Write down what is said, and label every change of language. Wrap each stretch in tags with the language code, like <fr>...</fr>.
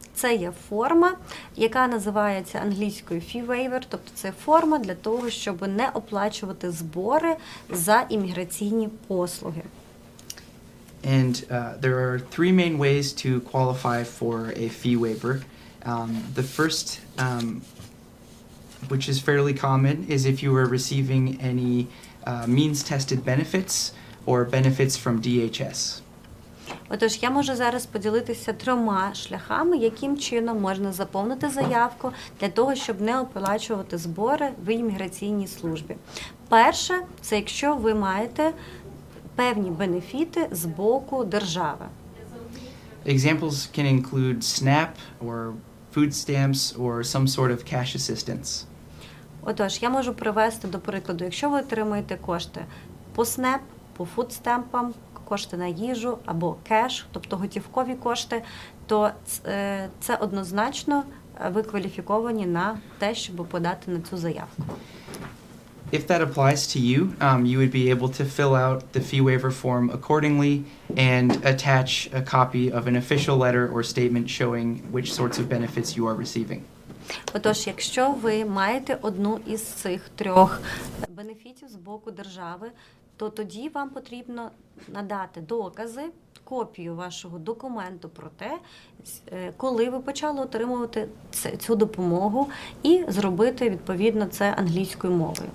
<uk>Це є форма, яка називається англійською fee waiver, тобто це форма для того, щоб не оплачувати збори за імміграційні послуги.</uk> <en>And there are three main ways to qualify for a fee waiver. The first, which is fairly common, is if you are receiving any means-tested benefits or benefits from DHS.</en> <uk>Отож, я можу зараз поділитися 3 шляхами, яким чином можна заповнити заявку для того, щоб не оплачувати збори в імміграційній службі. Перше, це якщо ви маєте певні бенефіти з боку держави.</uk> <en>Examples can include SNAP or food stamps or some sort of cash assistance.</en> <uk>Отож, я можу привести до прикладу, якщо ви отримуєте кошти по SNAP, по фудстемпам, кошти на їжу або кеш, тобто готівкові кошти, то це однозначно ви кваліфіковані на те, щоб подати на цю заявку.</uk> <en>If that applies to you, you would be able to fill out the fee waiver form accordingly and attach a copy of an official letter or statement showing which sorts of benefits you are receiving.</en> <uk>Отож, якщо ви маєте одну із цих 3 бенефітів з боку держави, то тоді вам потрібно надати докази, копію вашого документу про те, коли ви почали отримувати цю допомогу, і зробити, відповідно, це англійською мовою.</uk>